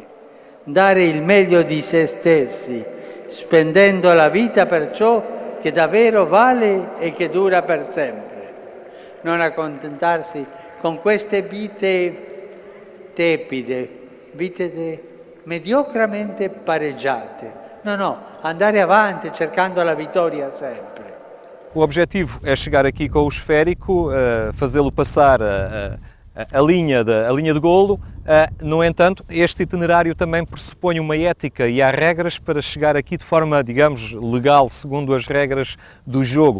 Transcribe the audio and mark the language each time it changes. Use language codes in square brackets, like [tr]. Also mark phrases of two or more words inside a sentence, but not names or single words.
[it] Dare il meglio di se stessi, spendendo la vita per ciò che davvero vale e che dura per sempre. Non accontentarsi con queste vite tepide, mediocramente pareggiate. No, andare avanti cercando la vittoria sempre. [pt] O objetivo é chegar aqui com o esférico, fazê-lo passar a linha de golo. No entanto, este itinerário também pressupõe uma ética e há regras para chegar aqui de forma, digamos, legal, segundo as regras do jogo.